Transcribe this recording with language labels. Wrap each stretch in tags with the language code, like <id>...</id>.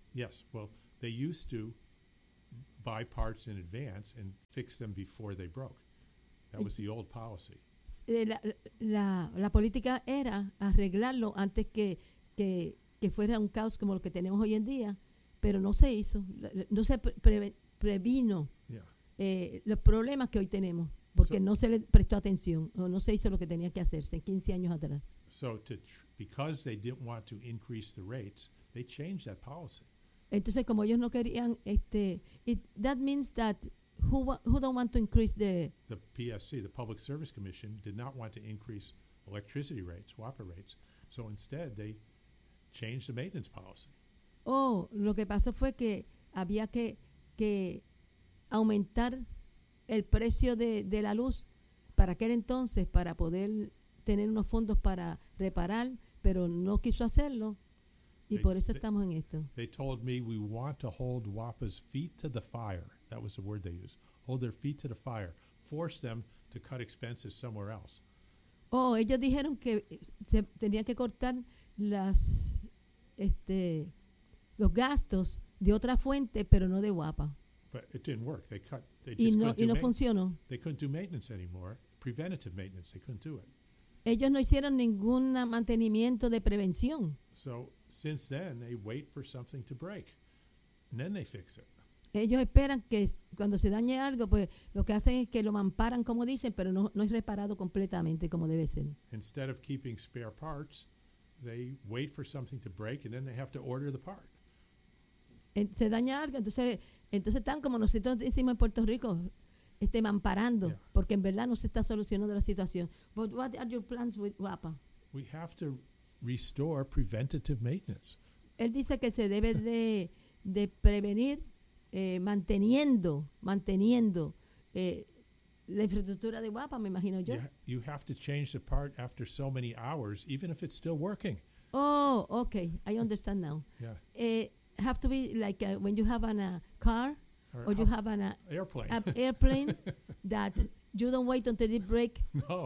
<en>Yes, well, they used to buy parts in advance and fix them before they broke. That was the old policy.</en> <es>La política era arreglarlo antes que fuera un caos como lo que tenemos hoy en día, pero no se hizo, no se previno los problemas que hoy tenemos porque no se le prestó atención o no se hizo lo que tenía que hacerse 15 años atrás.</es> <en>So because they didn't want to increase the rates, They changed that policy.</en> <es>Entonces, como ellos no querían, este,</es> <en>it, that means that who don't want to increase the... The PSC, the Public Service Commission, did not want to increase electricity rates, WAPA rates. So instead, they changed the maintenance policy.</en> <es>Oh, lo que pasó fue que había que aumentar el precio de la luz para aquel entonces, para poder tener unos fondos para reparar, pero no quiso hacerlo. Y por eso estamos en esto.</es> <en>They told me we want to hold WAPA's feet to the fire. That was the word they used. Hold their feet to the fire. Force them to cut expenses somewhere else.</en> <es>Oh, ellos dijeron que tenían que cortar las, este, los gastos de otra fuente, pero no de WAPA.</es> <en>But it didn't work. They cut. They</en> <es>just y no funcionó.</es> <en>They couldn't do maintenance anymore. Preventative maintenance. They couldn't do it.</en> <es>Ellos no hicieron ningún mantenimiento de prevención.</es> <en>So, since then, they wait for something to break, and then they fix it.</en> <es>Ellos esperan que cuando se dañe algo, pues lo que hacen es que lo mamparan, como dicen, pero no es reparado completamente como debe ser.</es> <en>Instead of keeping spare parts, they wait for something to break, and then they have to order the part.</en> <es>Se daña algo, entonces están como nosotros decimos en Puerto Rico, este, mamparando, yeah, porque en verdad no se está solucionando la situación.</es> <en>But what are your plans with WAPA? We have to restore preventative maintenance.</en> <es>Él dice que se debe de prevenir, manteniendo la infraestructura de WAPA, me imagino yo.</es> <en>You have to change the part after so many hours, even if it's still working. Oh, okay, I understand now. Yeah. Have to be like when you have a car or an airplane that you don't wait until it breaks. No.</en>